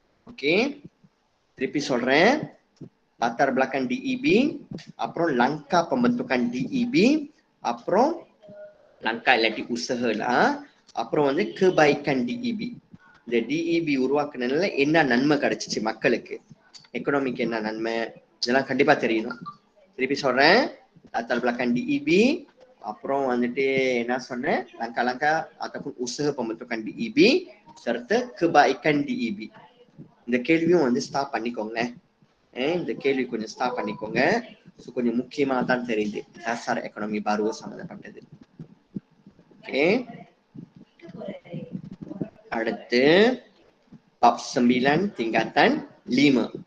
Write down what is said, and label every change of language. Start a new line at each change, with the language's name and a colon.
Malay: ஓகே, திருப்பி சொல்றேன், latar belakang DEB, அப்புறம் langkah pembentukan DEB, அப்புறம் langkah இல்லாட்டி usaha lah, அப்புறம் வந்து kebaikan DEB.
Tamil: இந்த டிஇபி உருவாக்குனதுல என்ன நன்மை கிடைச்சிச்சு மக்களுக்கு, எக்கனாமிக்கு என்ன நன்மை, இதெல்லாம் கண்டிப்பா தெரியணும்.
Malay: திருப்பி சொல்றேன், latar belakang DEB,
Tamil: அப்புறம் வந்துட்டு என்ன சொன்னேன்,
Malay: langkah-langkah ataupun usaha pembentukan DEB serta kebaikan DEB.
Tamil: இந்த கேள்வியும் வந்து ஸ்டாப் பண்ணிக்கோங்க. இந்த கேள்வி கொஞ்சம் ஸ்டாப் பண்ணிக்கோங்க. கொஞ்சம் முக்கியமா தான் தெரியுது டசார் எக்கனாமி பாரு சம்பந்தப்பட்டது. ஓகே, அடுத்து bab 9 tingkatan 5.